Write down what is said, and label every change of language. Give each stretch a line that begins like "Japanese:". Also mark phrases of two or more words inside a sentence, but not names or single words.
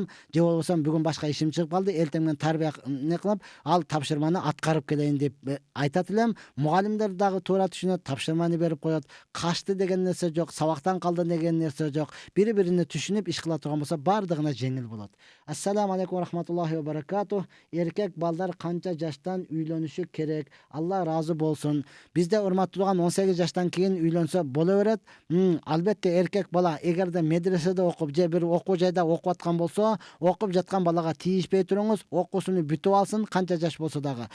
Kyrgyz: Же болбосо бүгүн башка ишим чыгып калды, эртең мен тарбия кылып, ал тапшырманы аткарып келейин" деп айтат элем. Мугалимдер дагы туура түшүнөт, тапшырманы берип коет. Качты деген нерсе жок, сабактан калды деген нерсе жок. Бири-бирине түшүнүп иш кыла турган болсо, бардыгына жеңил болот.
Arabic: السلام عليكم رحمة الله وبركاته.
Kyrgyz: Эркек балдар канча жаштан үйлөнүшү керек? Алла ыраазы болсун. Бизде урматтуулган 18 жаштан кийин үйлөнсө боло берет. Албетте эркек бала эгерде медреседе окуп же бир окуу жайда окуп аткан болсо, окуп жаткан балага тийишпей туруңуз, окуусуну бүтүп алсын, канча жаш болсо дагы.